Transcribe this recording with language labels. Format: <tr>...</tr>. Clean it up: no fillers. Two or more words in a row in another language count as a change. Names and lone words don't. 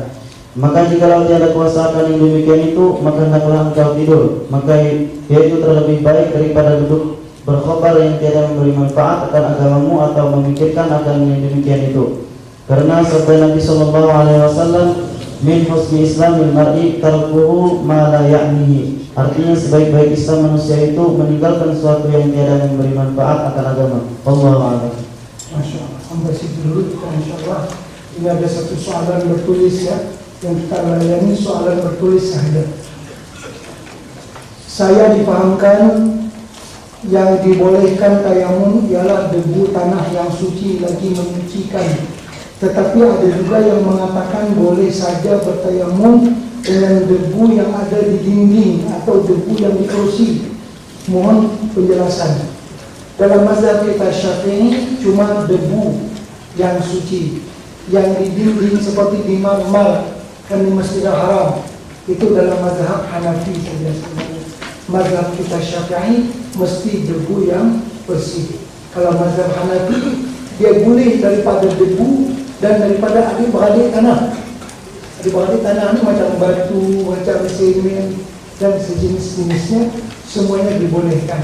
<ms>Maka jikalau tiada kuasa akan yang demikian itu, maka hendaklah engkau tidur. Maka yaitu terlebih baik daripada duduk berkhobar yang tiada memberi manfaat akan agamamu atau memikirkan akan yang demikian itu. Karena sabda Nabi SAW,</ms> <ar>من حسن إسلام المرء تركه ما لا يعنيه.</ar> <ms>Artinya sebaik-baik Islam manusia itu meninggalkan sesuatu yang tiada memberi manfaat akan agama.</ms> <ar>والله أعلم. ما شاء الله.</ar> <ms>Sampai situ dulu kita insyaAllah. Ini ada satu soalan bertulis ya, yang kita layani soalan bertulis saja. Saya dipahamkan yang dibolehkan tayamum ialah debu tanah yang suci lagi menyucikan. Tetapi ada juga yang mengatakan boleh saja bertayamum dengan debu yang ada di dinding atau debu yang dikerusi. Mohon penjelasan. Dalam mazhab kita Syafi'i cuma debu yang suci, yang di dinding seperti di marmer kan di Masjidil Haram itu dalam mazhab Hanafi saja. Mazhab kita Syafi'i mesti debu yang bersih. Kalau mazhab Hanafi dia boleh daripada debu dan daripada adik-beradik tanah. Adik-beradik tanah ini macam batu, macam semen dan sejenis-jenisnya semuanya dibolehkan.</ms>